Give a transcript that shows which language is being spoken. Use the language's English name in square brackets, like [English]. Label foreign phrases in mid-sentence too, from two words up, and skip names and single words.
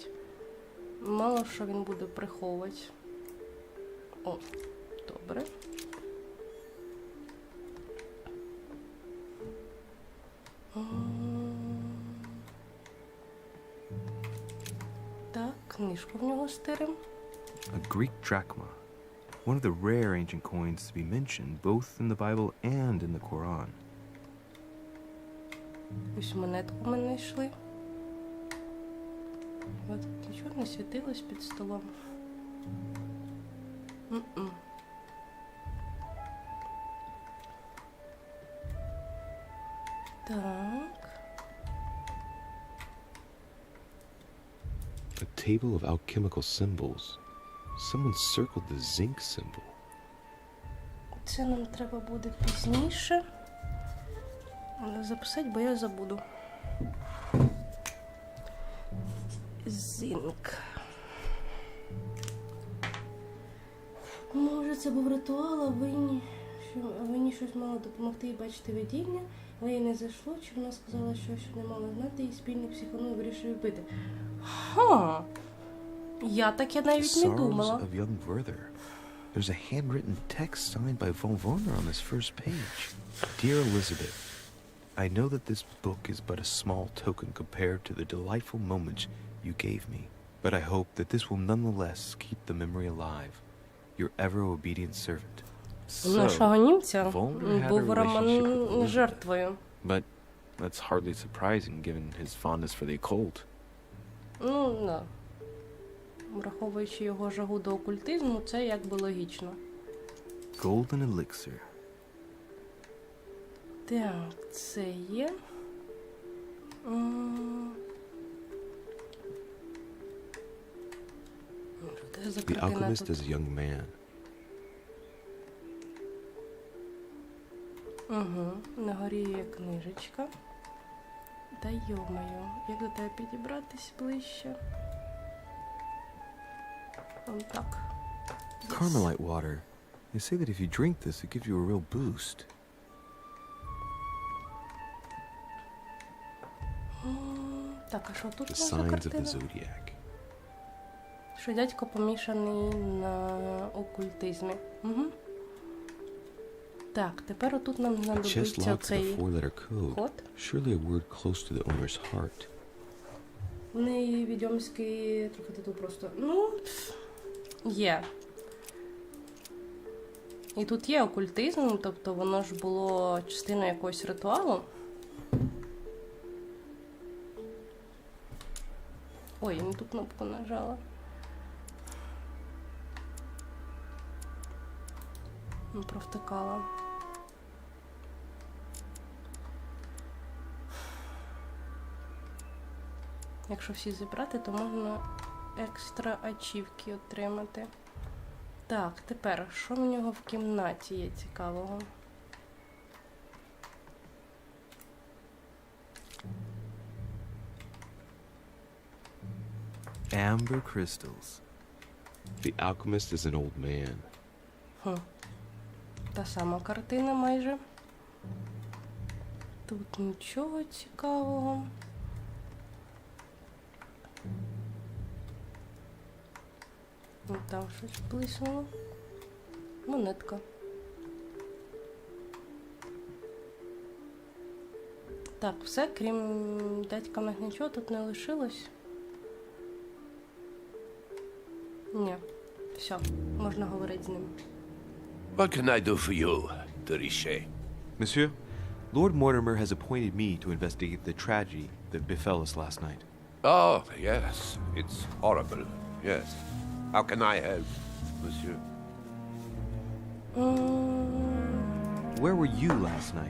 [Ukrainian] Мало що він буде приховувати. О, добре. Так, книжку в нього стирим. [English] A Greek drachma. One of the rare ancient coins to be mentioned both in the Bible and in the Quran. [Ukrainian] Ось монетку ми знайшли. От нічого не світилось під столом. Так. A table of alchemical symbols. Someone circled the zinc symbol. Це нам треба буде пізніше. Але записати, бо я забуду. Зинк. Може, це був ритуал, а винні щось мало допомогти і бачити видіння, але їй не зайшло, чи вона сказала, що не мала знати, і спільник психонув вирішив вбити. Ха! Я таке навіть не думала. [English] Sorrows of young Werther. There's a handwritten text signed by von Werner on this first page. Dear Elizabeth, I know that this book is but a small token compared to the delightful moments you gave me, but I hope that this will nonetheless keep the memory alive. Your ever-obedient servant. [Ukrainian] Нашого німця [English] Volner had a [Ukrainian] був [English] relationship with [Ukrainian] роман [English] Elizabeth. [Ukrainian] жертвою. [English] But that's hardly surprising given his fondness for the occult. [Ukrainian] Ну, да. Враховуючи його жагу до окультизму, це якби логічно. [English] Golden elixir. [Ukrainian] Так, це є. [English] The alchemist is a young man. [Ukrainian] На горі є книжечка. Та йо-моє, як до тебе підібратись ближче? Вон так. [English] Carmelite water. They say that if you drink this, it gives you a real boost. [Ukrainian] Так, а що тут [English] The [Ukrainian] у нас за [English] signs of the [Ukrainian] картина? [English] zodiac. [Ukrainian] Що дядько помішаний на окультизмі. Угу. Так, тепер отут нам [English] A chest [Ukrainian] знадобиться [English] locked with a [Ukrainian] цей [English] four-letter code. [Ukrainian] код. [English] Surely a word close to the owner's heart. [Ukrainian] В неї відьомський трохи титул просто. Ну, є. І тут є окультизм, тобто воно ж було частиною якогось ритуалу. Ой, я не ту кнопку нажала. Провтикала. Якщо всі зібрати, то можна екстра ачівки отримати. Так, тепер, що в нього в кімнаті є цікавого? [English] Amber crystals. The alchemist is an old man. [Ukrainian] Та сама картина майже. Тут нічого цікавого. Ну, там щось блиснуло. Монетка. Так, все, крім дядька, в них нічого тут не лишилось. Ні, все, можна говорити з ним. [English] What can I do for you, de Richet? Monsieur, Lord Mortimer has appointed me to investigate the tragedy that befell us last night. Oh, yes. It's horrible. Yes. How can I help, monsieur? Where were you last night?